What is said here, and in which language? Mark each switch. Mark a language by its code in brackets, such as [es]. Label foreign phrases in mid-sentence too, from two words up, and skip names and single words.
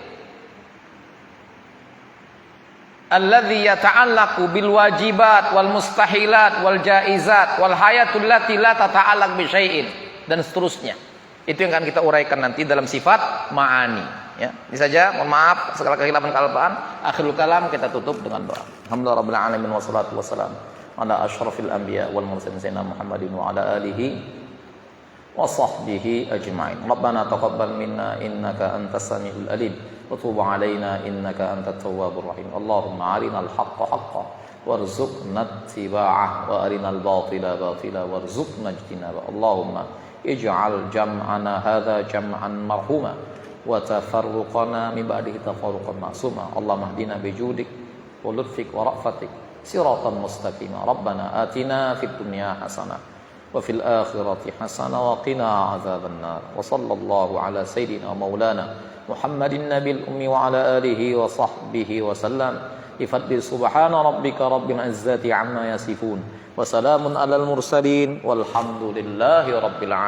[ar] الذي يتعلق بالواجبات والمستحيلات والجائزات والحياة التي لا تتعلق بشيء, [id] dan seterusnya. Itu yang akan kita uraikan nanti dalam sifat ma'ani ya. Ini saja, mohon maaf segala kekhilafan kealpaan. [ar] آخر الكلام [id] kita tutup dengan doa. [ar] الحمد لله رب العالمين والصلاة والسلام على أشرف الأنبياء والمرسلين سيدنا محمد وعلى آله وصحبه أجمعين. ربنا تقبل منا إنك أنت السميع العليم وتب علينا إنك أنت التواب الرحيم. اللهم أرنا الحق حقا وارزقنا اتباعه وأرنا الباطل باطلا وارزقنا اجتنابه. اللهم اجعل جمعنا هذا جمعا مرحوما وتفرقنا من بعده تفرقا معصوما. اللهم اهدنا بجودك ولطفك ورأفتك صراطا مستقيما. ربنا آتنا في الدنيا حسنة وفي الآخرة حسنة وقنا عذاب النار. وصلى الله على سيدنا مولانا محمد النبي الأمي وعلى آله وصحبه وسلم. إفضلي سبحان ربك رب العزة عما يصفون وسلام على المرسلين والحمد لله رب العالمين.